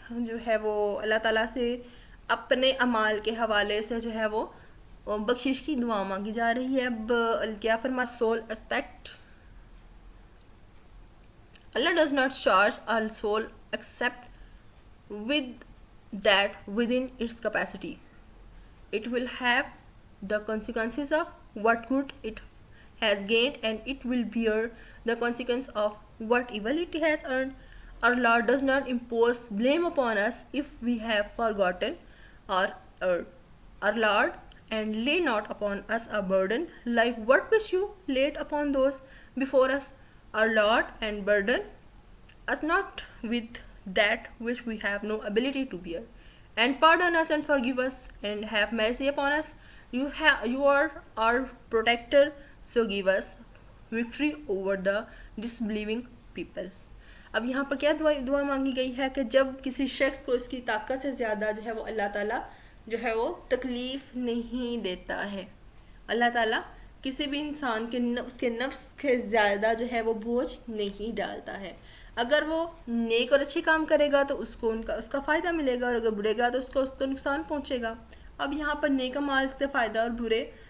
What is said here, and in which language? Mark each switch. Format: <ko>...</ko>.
<ur>جو ہے وہ اللہ تعالیٰ سے اپنے اعمال کے حوالے سے جو ہے وہ بخشش کی دعا مانگی جا رہی ہے۔ اب کیا فرما</ur> <en>Soul aspect, Allah does not charge all soul except with that within its capacity it will have the consequences of what good it has gained, and it will bear the consequence of what evil it has earned. Our Lord does not impose blame upon us if we have forgotten or erred. Our Lord and lay not upon us a burden like what which you laid upon those before us. Our Lord and burden us not with that which we have no ability to bear, and pardon us and forgive us and have mercy upon us. You are our protector, so give us victory over the disbelieving people.</en> <ur>اب یہاں پر کیا دعا مانگی گئی ہے کہ جب کسی شخص کو اس کی طاقت سے زیادہ جو ہے وہ اللہ تعالیٰ جو ہے وہ تکلیف نہیں دیتا ہے، اللہ تعالیٰ کسی بھی انسان کے اس کے نفس کے زیادہ جو ہے وہ بوجھ نہیں ڈالتا ہے۔ اگر وہ نیک اور اچھے کام کرے گا تو اس کو اس کا فائدہ ملے گا، اور اگر برے گا تو اس کو نقصان پہنچے گا۔ اب یہاں پر نیک اعمال سے فائدہ اور برے</ur>